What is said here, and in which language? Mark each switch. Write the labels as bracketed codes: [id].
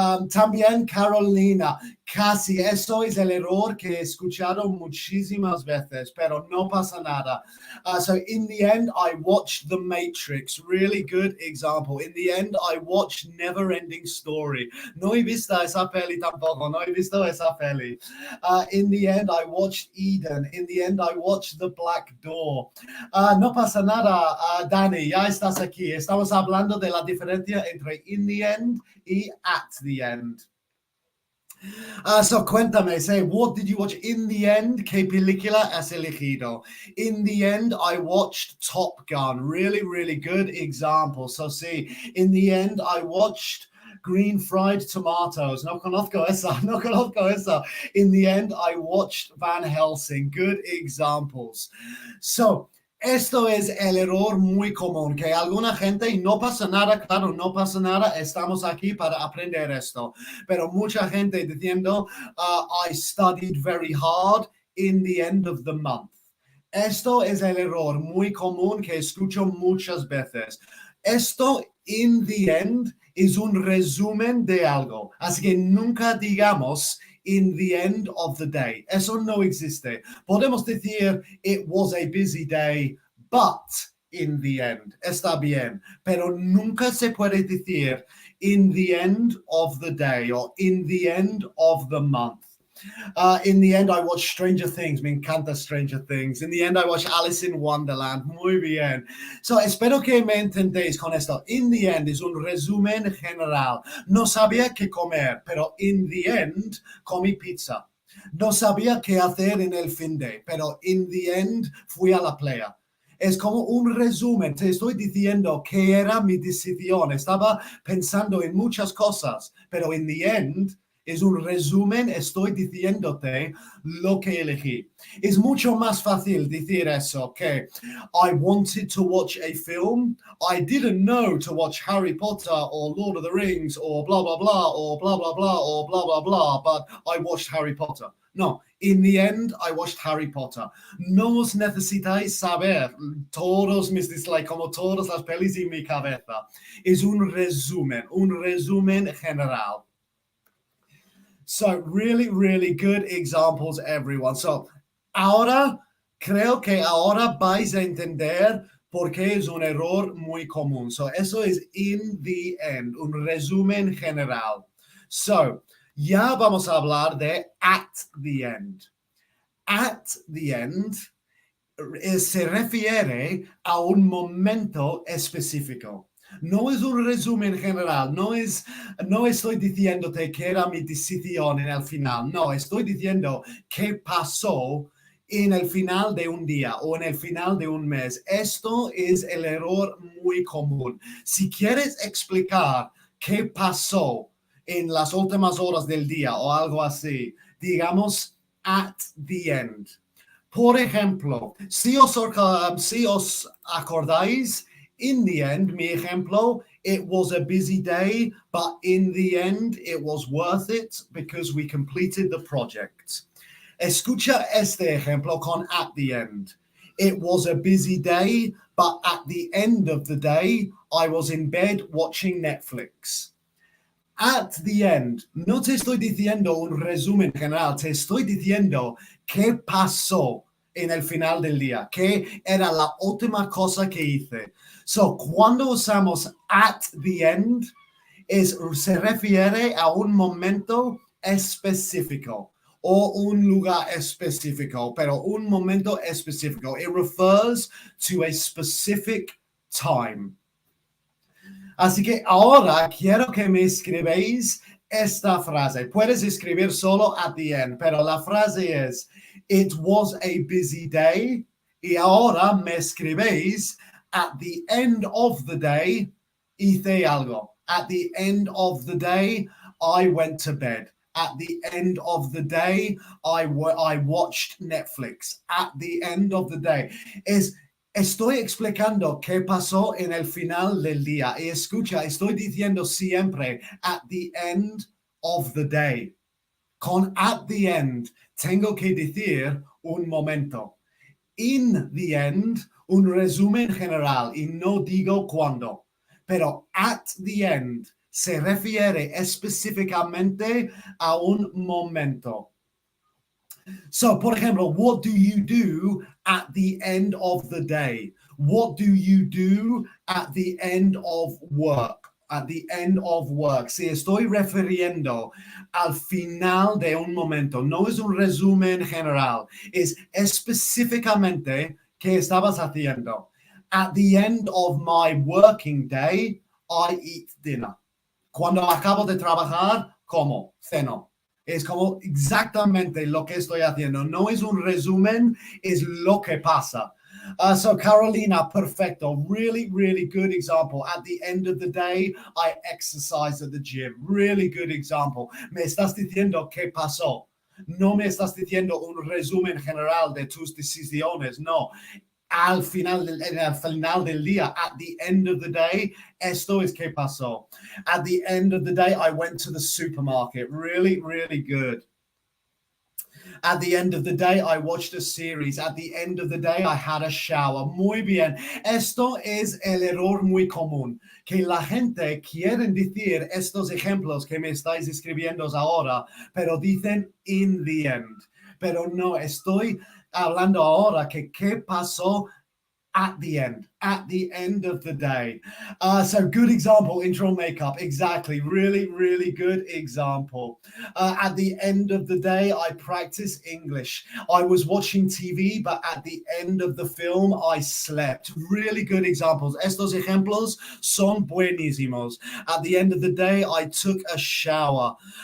[es] También Carolina, casi. Eso es el error que he escuchado muchísimas veces, pero no pasa nada. [en] So, in the end, I watched The Matrix. Really good example. In the end, I watched Never-Ending Story. [es] No he visto esa peli tampoco. No he visto esa peli. [en] In the end, I watched Eden. In the end, I watched The Black Door. [es] No pasa nada, Dani, ya estás aquí. Estamos hablando de la diferencia entre in the end y at the end. [en] So [es] cuéntame, [en] say, what did you watch in the end? [es] ¿Qué película has elegido? [en] In the end, I watched Top Gun. Really, really good example. So see, in the end, I watched Green Fried Tomatoes. [es] No conozco esa. [en] In the end, I watched Van Helsing. Good examples. [es] So, esto es el error muy común, que alguna gente, y no pasa nada, claro, no pasa nada, estamos aquí para aprender esto, pero mucha gente diciendo, [en] I studied very hard in the end of the month. [es] Esto es el error muy común que escucho muchas veces. Esto, in the end, es un resumen de algo, así que nunca digamos [en] in the end of the day. [es] Eso no existe. Podemos decir, [en] it was a busy day, but in the end. [es] Está bien, pero nunca se puede decir [en] in the end of the day or in the end of the month. In the end, I watched Stranger Things. [es] Me encanta Stranger Things. [en] In the end, I watched Alice in Wonderland. [es] Muy bien. So, espero que me entendéis con esto. In the end es un resumen general. No sabía qué comer, pero in the end comí pizza. No sabía qué hacer en el fin de, pero in the end fui a la playa. Es como un resumen. Te estoy diciendo que era mi decisión. Estaba pensando en muchas cosas, pero in the end es un resumen, estoy diciéndote lo que elegí. Es mucho más fácil decir eso que [en] I wanted to watch a film. I didn't know to watch Harry Potter or Lord of the Rings or blah, blah, blah, or blah, blah, blah, or blah, blah, blah, but I watched Harry Potter. No, in the end, I watched Harry Potter. [es] No os necesitáis saber todos mis dislikes, como todas las pelis en mi cabeza. Es un resumen general. [en] So really, really good examples, everyone. [es] So creo que ahora vais a entender por qué es un error muy común. So eso es in the end, un resumen general. So ya vamos a hablar de at the end. At the end se refiere a un momento específico. No es un resumen general, no estoy diciéndote que era mi decisión en el final, no, estoy diciendo qué pasó en el final de un día o en el final de un mes. Esto es el error muy común. Si quieres explicar qué pasó en las últimas horas del día o algo así, digamos at the end. Por ejemplo, si os acordáis, [en] in the end, [es] mi ejemplo, [en] it was a busy day, but in the end, it was worth it because we completed the project. [es] Escucha este ejemplo con at the end. [en] It was a busy day, but at the end of the day, I was in bed watching Netflix. [es] At the end, no te estoy diciendo un resumen general, te estoy diciendo qué pasó en el final del día, qué era la última cosa que hice. So, cuando usamos at the end, se refiere a un momento específico o un lugar específico, pero un momento específico. [en] It refers to a specific time. [es] Así que ahora quiero que me escribáis esta frase. Puedes escribir solo at the end, pero la frase es, [en] it was a busy day. [es] Y ahora me escribéis, [en] at the end of the day, [es] hice algo. [en] At the end of the day, I went to bed. At the end of the day, I watched Netflix. At the end of the day. [es] Estoy explicando qué pasó en el final del día. Y escucha, estoy diciendo siempre at the end of the day. Con at the end, tengo que decir un momento. In the end, un resumen general y no digo cuándo. Pero at the end se refiere específicamente a un momento. [en] So, [es] por ejemplo, [en] what do you do at the end of the day? What do you do at the end of work? At the end of work. [es] Si estoy refiriendo al final de un momento, no es un resumen general, es específicamente qué estabas haciendo. [en] At the end of my working day, I eat dinner. [es] Cuando acabo de trabajar, como, ceno. Es como exactamente lo que estoy haciendo. No es un resumen, es lo que pasa. So Carolina, perfecto. [en] Really, really good example. At the end of the day, I exercise at the gym. Really good example. [es] Me estás diciendo qué pasó. No me estás diciendo un resumen general de tus decisiones. No. Al final del día, [en] at the end of the day, [es] esto es que pasó. [en] At the end of the day, I went to the supermarket. Really, really good. At the end of the day, I watched a series. At the end of the day, I had a shower. [es] Muy bien. Esto es el error muy común, que la gente quiere decir estos ejemplos que me estáis escribiendo ahora, pero dicen in the end. Pero no, estoy hablando ahora que qué pasó [en] At the end of the day. So good example, intro makeup. Exactly. Really, really good example. At the end of the day, I practice English. I was watching TV, but at the end of the film, I slept. Really good examples. [es] Estos ejemplos son buenísimos. [en] At the end of the day, I took a shower.